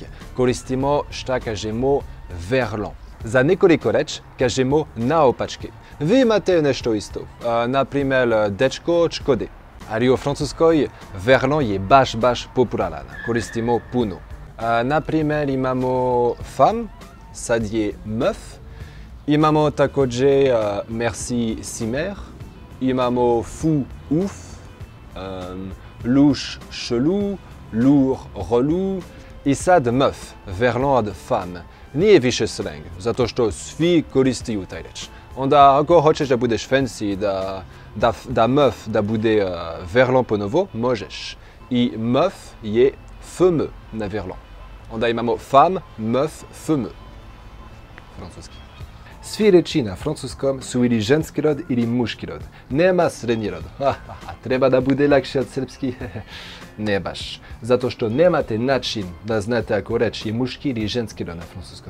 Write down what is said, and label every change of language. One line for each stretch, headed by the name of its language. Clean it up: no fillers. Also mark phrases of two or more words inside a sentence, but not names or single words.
Serbian: Koristimo šta kažemo verlan. Za nekoliko reč kažemo naopačke. Vi imate nešto isto, na primjer dečko čkode. Ali u francuskoj verlan je baš popularan, koristimo puno. Na primjer imamo femme, sad je meuf. Imamo također merci si mère, imamo
French: fou ouf, louche chelou, lourd relou
Serbian: i sad meuf, verlan od femme. Nije više slang, zato što svi koristiju taj reč. Onda ako hoćeš da budeš fancy, da meuf da bude verlan ponovo, možeš. I meuf je fameux na verlan. Onda imamo
French: femme, meuf, fameux.
Serbian: Francuski. Svi reči na francuskom su ili ženski rod ili muški rod. Nema srednji rod. Treba da bude lakše od srpski? Ne baš. Zato što nemate način da znate ako reč je muški ili ženski rod na francuskom.